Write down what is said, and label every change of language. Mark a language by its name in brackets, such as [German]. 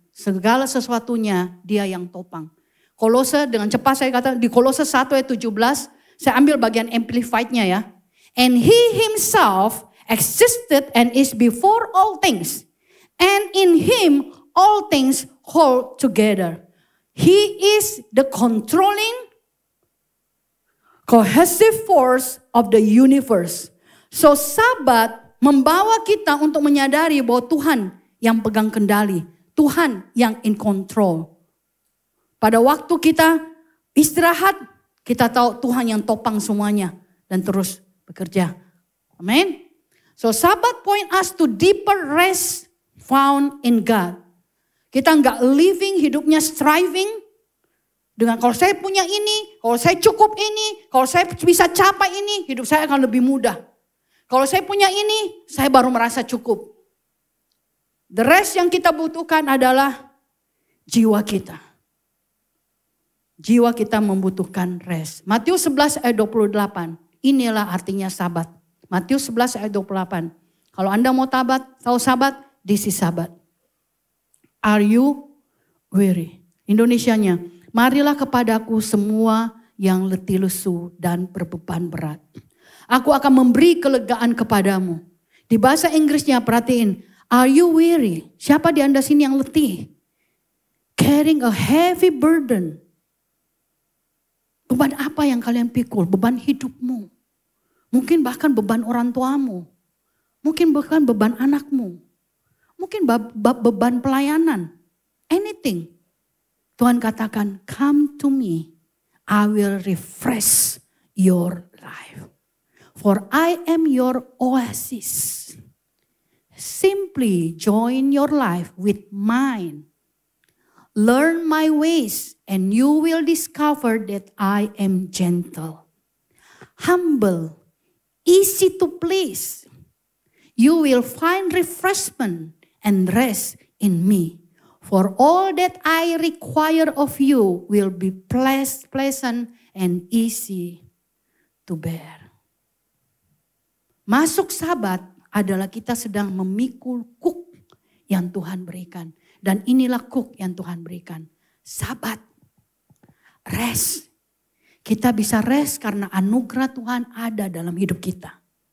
[Indonesian] Segala sesuatunya dia yang topang. Kolose dengan cepat saya kata di Kolose 1 ayat 17, saya ambil bagian amplified-nya ya. [English] And he himself existed and is before all things. And in him all things hold together. He is the controlling cohesive force of the universe. [Indonesian] So Sabat membawa kita untuk menyadari bahwa Tuhan yang pegang kendali. Tuhan yang [English] in control. [Indonesian] Pada waktu kita istirahat, kita tahu Tuhan yang topang semuanya. Dan terus bekerja. Amin. [English] So Sabat point us to deeper rest found in God. [Indonesian] Kita nggak living hidupnya striving. Dengan kalau saya punya ini, kalau saya cukup ini, kalau saya bisa capai ini, hidup saya akan lebih mudah. Kalau saya punya ini, saya baru merasa cukup. The rest yang kita butuhkan adalah jiwa kita. Jiwa kita membutuhkan rest. Matius 11 ayat 28. Inilah artinya Sabat. Matius 11 ayat 28. Kalau Anda mau tahu Sabat, [English] this is Sabat. Are you weary? [Indonesian] Indonesianya. Marilah kepadaku semua yang letih lesu dan berbeban berat. Aku akan memberi kelegaan kepadamu. Di bahasa Inggrisnya perhatiin. [English] Are you weary? [Indonesian] Siapa di Anda sini yang letih? [English] Carrying a heavy burden. [Indonesian] Beban apa yang kalian pikul? Beban hidupmu. Mungkin bahkan beban orang tuamu. Mungkin bahkan beban anakmu. Mungkin beban pelayanan. Anything. Tuhan katakan, [English] come to me, I will refresh your life. For I am your oasis. Simply join your life with mine. Learn my ways and you will discover that I am gentle, humble, easy to please. You will find refreshment and rest in me. For all that I require of you will be pleasant and easy to bear. [Indonesian] Masuk Sabat adalah kita sedang memikul kuk yang Tuhan berikan. Dan inilah kuk yang Tuhan berikan. Sabat. Rest. Kita bisa rest karena anugerah Tuhan ada dalam hidup kita.